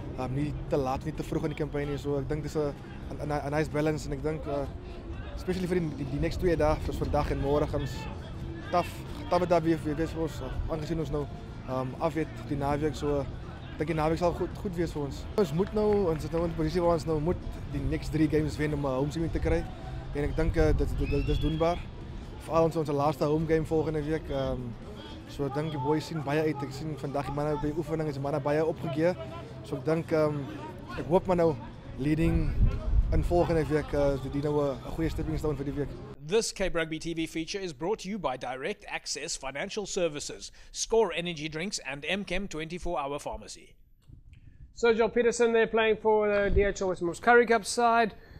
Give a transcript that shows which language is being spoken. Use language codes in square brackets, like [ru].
[af] Nie te laat, nie te vroeg in die campaign nie. So ek dink dis 'n [en] nice balance [af] en ek dink especially vir die next 2 dae, soos vandag en môre gaan ons taaf daar weer vir ons aangesien ons nou af het die naweek, so ek dink die naweek sal goed wees vir ons. Ons moet nou, ons is nou in 'n posisie waar ons nou moet die next 3 games wen om 'n [en] home series [af] te kry. En ek dink dit is doenbaar. Veral ons laaste home game volgende week. So ek dink die boys sien baie uit. Ek sien vandag die manne by oefening is die manne baie opgegee. So ek dink ek hoop maar nou leading in volgende week die nou 'n goeie [en] stepping stone [af] vir die week. [en] This Cape Rugby TV feature is brought to you by Direct Access Financial Services, Score Energy Drinks and MChem 24-hour Pharmacy. Sergio Peterson, they're playing for the DHL Western Province Currie Cup side.